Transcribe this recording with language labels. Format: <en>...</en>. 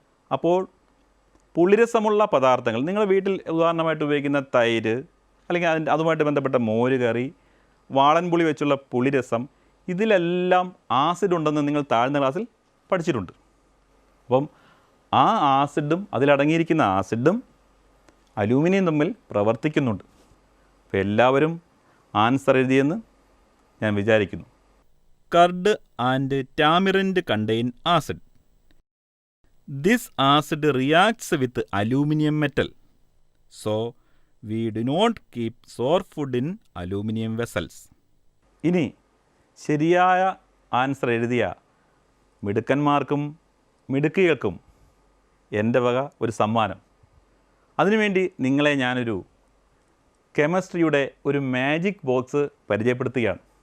<ml>അപ്പോൾ പുളിരസമുള്ള പദാർത്ഥങ്ങൾ, നിങ്ങൾ വീട്ടിൽ ഉദാഹരണമായിട്ട് ഉപയോഗിക്കുന്ന തൈര്, അല്ലെങ്കിൽ അതുമായിട്ട് ബന്ധപ്പെട്ട മോര് കറി, വാളൻപുളി വെച്ചുള്ള പുളിരസം, ഇതിലെല്ലാം ആസിഡ് ഉണ്ടെന്ന് നിങ്ങൾ താഴ്ന്ന ക്ലാസ്സിൽ പഠിച്ചിട്ടുണ്ട്. അപ്പം ആ ആസിഡും അതിലടങ്ങിയിരിക്കുന്ന ആസിഡും അലൂമിനിയം തമ്മിൽ പ്രവർത്തിക്കുന്നുണ്ട്. അപ്പോൾ എല്ലാവരും ആൻസർ എഴുതിയെന്ന് ഞാൻ വിചാരിക്കുന്നു.</ml> <en>Curd and tamarind contain acid. This acid reacts with aluminum metal, so we do not keep sour food in aluminum vessels.</en> <ml>ഇനി ശരിയായ ആൻസർ എഴുതിയ മിടുക്കന്മാർക്കും മിടുക്കികൾക്കും എൻ്റെ വക ഒരു സമ്മാനം. അതിനുവേണ്ടി നിങ്ങളെ ഞാനൊരു കെമിസ്ട്രിയുടെ ഒരു മാജിക് ബോക്സ് പരിചയപ്പെടുത്തുകയാണ്.</ml>